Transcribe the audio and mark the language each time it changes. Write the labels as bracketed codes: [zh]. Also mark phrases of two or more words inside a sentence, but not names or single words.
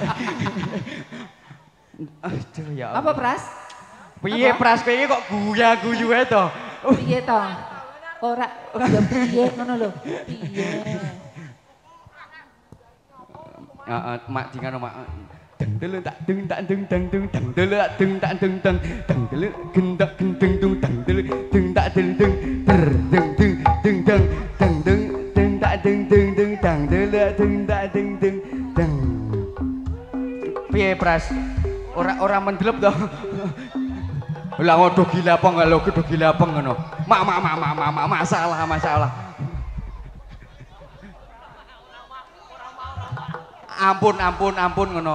[jv] Aduh ya Allah. Apa Pras? Piye Apa? Pras kowe iki kok guya-guyu ae to? Piye to? Ora ya piye ngono lho. Piye? Heeh, Mak di ngono, Mak. Deng delu tak dung tak dung deng dung deng delu tak dung tak dung deng deng delu gendak gendeng dung deng delu dung tak deng deng der deng deng deng deng deng deng deng tak deng deng deng deng delu dung tak deng deng deng. Piye Pras? Ora mendelep to. Lah ngodo gila apa enggak lo kudu gila apa ngono. Mak masalah. Ampun ngono.